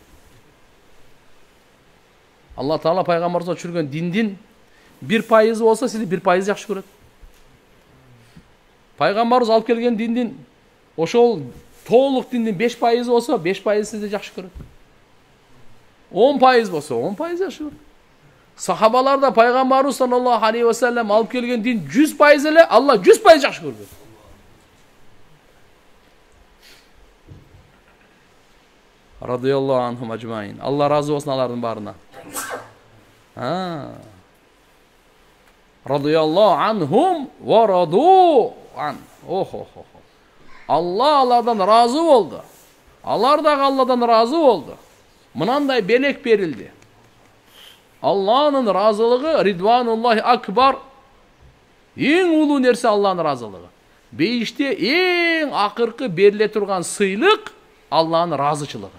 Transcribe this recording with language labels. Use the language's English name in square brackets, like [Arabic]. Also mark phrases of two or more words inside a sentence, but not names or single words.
[Kyrgyz] Алла Таала пайгамбарыбызга түшүргөн диндин 1% болсо, сизди 1% жакшы көрөт. Пайгамбарыбыз алып келген диндин ошол толук диндин 5% болсо, 5% сизди жакшы көрөт. 10% болсо, 10% жакшы көрөт. Сахабаларда пайгамбарыбыз [Arabic] صلى الله عليه وسلم [Kyrgyz] алып келген дин 100% эле, Алла 100% жакшы көргөн. [Arabic] رضي الله عنهم أجمعين. [Kyrgyz] Алла разы болсун алардын баарына. [Arabic] رضي الله عنهم ورضوا عن. Охо. [Kyrgyz] Алла алардан разы болду. Алар дагы Алладан разы болду. Мынандай белек берилди. Алланын разылыгы [Arabic] رضوان الله أكبر. [Kyrgyz] Эң улуу нерсе Алланын разылыгы. Бейиште эң акыркы бериле турган сыйлык Алланын разычылыгы.